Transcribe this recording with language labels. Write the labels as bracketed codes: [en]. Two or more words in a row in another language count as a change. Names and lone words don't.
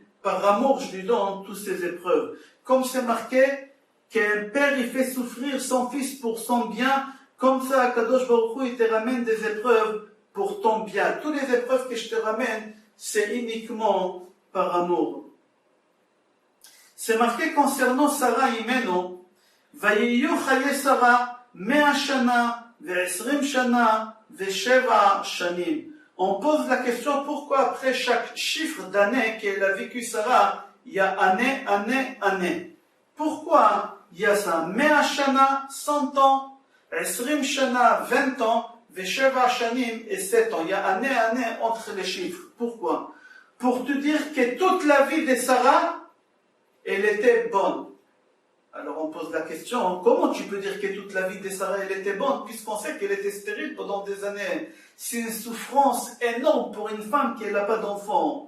[fr] Par amour, je lui donne toutes ces épreuves. Comme c'est marqué qu'un père, il fait souffrir son fils pour son bien, comme ça, [he] הקדוש ברוך הוא, [fr] il te ramène des épreuves pour ton bien. Toutes les épreuves que je te ramène, c'est uniquement par amour. C'est marqué concernant Sarah Imeno, [he] ויהיו חיי שרה מאה שנה ועשרים שנה ושבע שנים. [fr] On pose la question pourquoi après chaque chiffre d'année qu'elle a vécu Sarah, il y a année. Pourquoi il y a ça? 100 shana, 100 ans, [he] עשרים שנה, [fr] 20 ans, [he] ושבע שנים [fr] et 7 ans. Il y a année entre les chiffres. Pourquoi? Pour te dire que toute la vie de Sarah, elle était bonne. Alors on pose la question, comment tu peux dire que toute la vie de Sarah, elle était bonne, puisqu'on sait qu'elle était stérile pendant des années? C'est une souffrance énorme pour une femme qui n'a pas d'enfant.